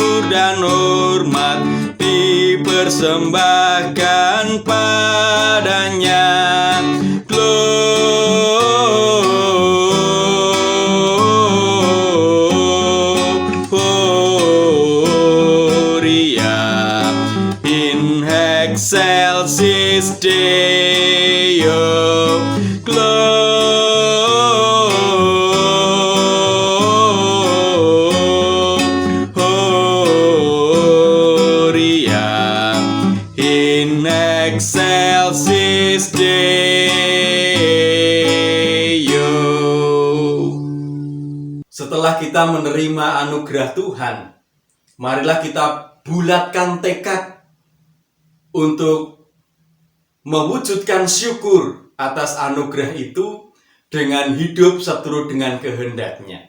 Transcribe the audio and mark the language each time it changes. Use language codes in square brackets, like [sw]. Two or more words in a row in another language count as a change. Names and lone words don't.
[id] dan hormat dipersembahkan padanya. [la] Gloria in excelsis Deo. Gloria in excelsis Deo. [id] Setelah kita menerima anugerah Tuhan, marilah kita bulatkan tekad untuk mewujudkan syukur atas anugerah itu dengan hidup seturut dengan kehendak-Nya.